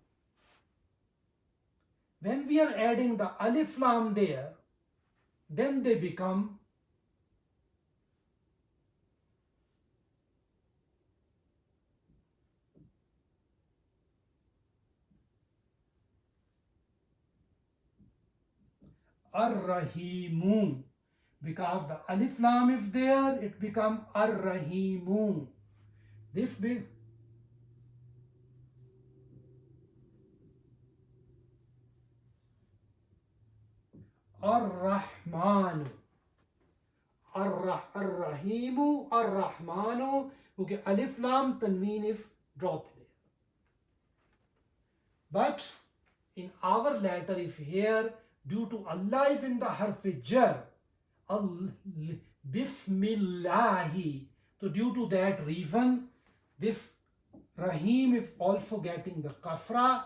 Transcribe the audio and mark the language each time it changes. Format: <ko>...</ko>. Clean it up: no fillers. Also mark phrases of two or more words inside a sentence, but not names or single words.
<en>When we are adding the</en> <ar>alif lam</ar> <en>there, then they become ar-rahimu. Because the</en> <ar>alif lam</ar> <en>is there, it becomes ar-rahimu. This big ar-rahmanu. Ar-rahimu, ar-rahmanu. Okay,</en> <ar>alif lam tanween</ar> <en>is dropped there. But in our letter, if here, due to Allah is in the</en> <ar>harf jar,</ar> <en>Bismillahi. So due to that reason, this Rahim is also getting the kasra.</en>